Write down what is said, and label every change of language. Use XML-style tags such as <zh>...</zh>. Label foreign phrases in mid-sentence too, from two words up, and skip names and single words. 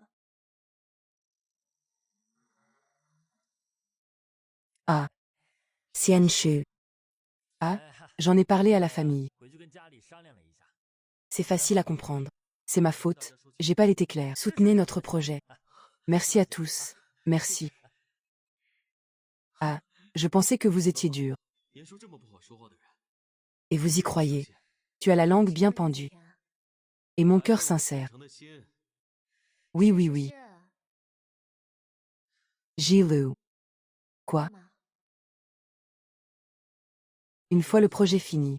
<fr>Ah, Xianshu. Ah, j'en ai parlé à la famille. C'est facile à comprendre. C'est ma faute. J'ai pas été claire. Soutenez notre projet. Merci à tous. Merci. Ah, je pensais que vous étiez dur.</fr> <zh>别说这么不好说话的人。</zh> <fr>Et vous y croyez. Tu as la langue bien pendue. Et mon cœur sincère.</fr> <zh>诚的心，</zh> <fr>Oui, oui, oui. Jilu. Quoi? Une fois le projet fini.</fr>